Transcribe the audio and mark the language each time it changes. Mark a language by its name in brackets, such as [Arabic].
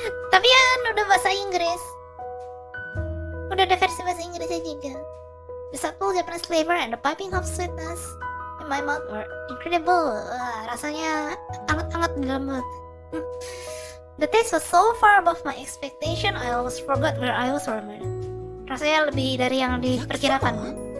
[Indonesian] Tapi ya udah bahasa Inggris. Udah ada versi bahasa Inggrisnya juga. [English] The subtle Japanese flavor and the piping hot sweetness in my mouth were incredible. [Indonesian] Rasanya hangat-hangat di dalam mulut. [English] The taste was so far above my expectation, I almost forgot where I was from. [Indonesian] Rasanya lebih dari yang diperkirakan.